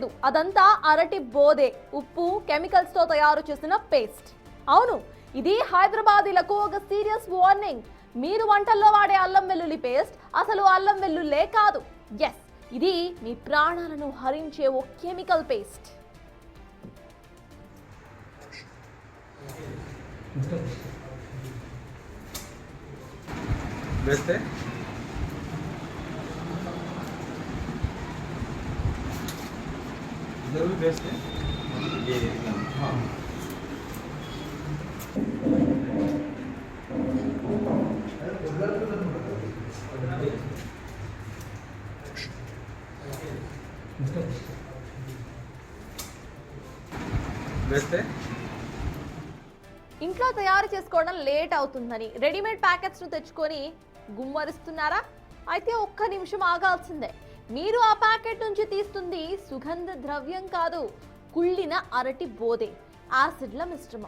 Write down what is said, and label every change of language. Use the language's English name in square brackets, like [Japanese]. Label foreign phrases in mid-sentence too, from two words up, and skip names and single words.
[Telugu] అదంతా అరటి బోదే, ఉప్పు, కెమికల్స్ తో తయారు చేసిన పేస్ట్. అవును, ఇది హైదరాబాదీలకు ఒక [English] serious warning. [Telugu] మీరు వంటల్లో వాడే అల్లం వెల్లుల్లి పేస్ట్ అసలు అల్లం వెల్లుల్లే కాదు. ఎస్, ఇది మీ ప్రాణాలను హరించే ఓ [English] chemical paste. [Hindi] जरूर बेस्ट है ये हाँ बेस्ट है [Telugu] ఇంట్లో తయారు చేసుకోవడం లేట్ అవుతుందని [English] readymade packets [Telugu] ను తెచ్చుకొని గుమ్మరిస్తున్నారా? అయితే ఒక్క నిమిషం ఆగాల్సిందే. మీరు ఆ ప్యాకెట్ నుంచి తీస్తుంది సుగంధ ద్రవ్యం కాదు, కుళ్ళిన అరటి బోదే, యాసిడ్ల మిశ్రమం.